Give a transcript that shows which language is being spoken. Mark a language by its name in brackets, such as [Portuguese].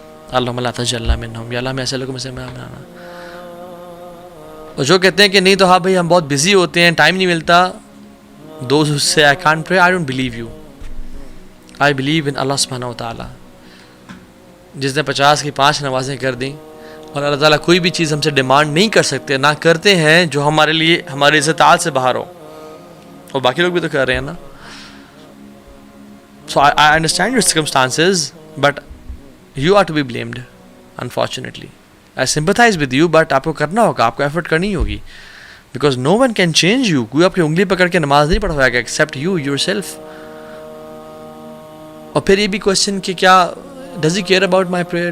[Arabic] اللہم لا تجعلنا منہم, [Urdu] یا اللہ ہمیں ایسے لوگوں میں سے بنانا. اور جو کہتے ہیں کہ نہیں تو ہاں بھائی ہم بہت بزی ہوتے ہیں, ٹائم نہیں ملتا, [English] Those who say I can't pray, I don't believe you. I believe in [Urdu] اللہ سبحانہ و تعالیٰ. جس نے 50 کی 5 نمازیں کر دیں, اور اللہ تعالیٰ کوئی بھی چیز ہم سے ڈیمانڈ نہیں کر سکتے, نہ کرتے ہیں جو ہمارے لیے ہمارے استطاعت سے باہر ہو, اور باقی لوگ بھی تو کر رہے ہیں نا. [English] So I understand your circumstances, but you are to be blamed, unfortunately. I sympathize with you, but [Urdu] آپ کو کرنا ہوگا, آپ کو ایفرٹ کرنی ہوگی, [English] because no one can change you. [Urdu] کوئی آپ کی انگلی پکڑ کے نماز نہیں پڑھوائے گا [English] except you yourself. [Urdu] اور پھر یہ بھی کوشچن کہ کیا [English] does he care about my prayer?